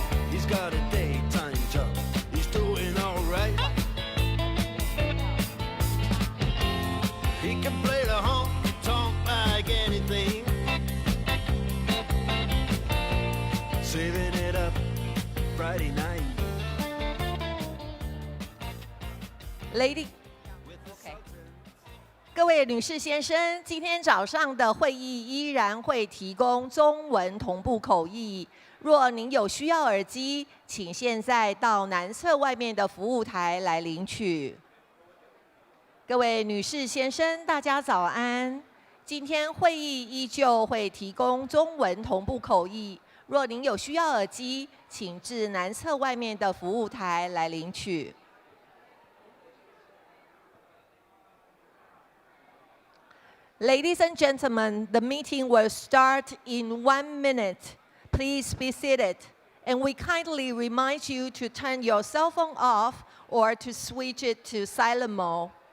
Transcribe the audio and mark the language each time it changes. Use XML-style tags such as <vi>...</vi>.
<en>He's got a daytime job, he's doing alright. He can play the honky-tonk like anything, saving it up Friday night.</en> <zh>Lady， OK， 各位女士先生，今天早上的会议依然会提供中文同步口译。若您有需要耳机，请现在到南侧外面的服务台来领取。各位女士先生，大家早安。今天会议依旧会提供中文同步口译。若您有需要耳机，请至南侧外面的服务台来领取。</zh> <en>Ladies and gentlemen, the meeting will start in 1 minute. Please be seated. And we kindly remind you to turn your cell phone off or to switch it to silent mode.</en>